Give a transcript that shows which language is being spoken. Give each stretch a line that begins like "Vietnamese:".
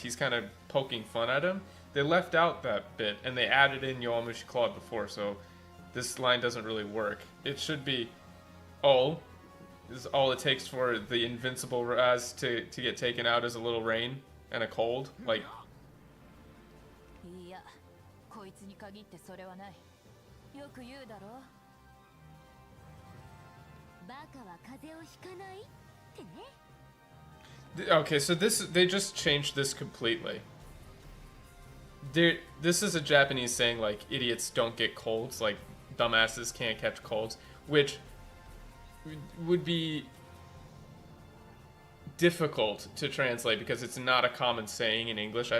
English: He's kind of poking fun at him. They left out that bit, and they added in Yowamushi Claude before, so this line doesn't really work. It should be, oh, is all it takes for the invincible Raz to get taken out is a little rain and a cold. Like,
Japanese: いや、こいつに限ってそれはない。よく言うだろ。バカは風邪をひかないってね。
English: okay, so they just changed this completely. This is a Japanese saying like idiots don't get colds, like dumbasses can't catch colds, which would be difficult to translate because it's not a common saying in English.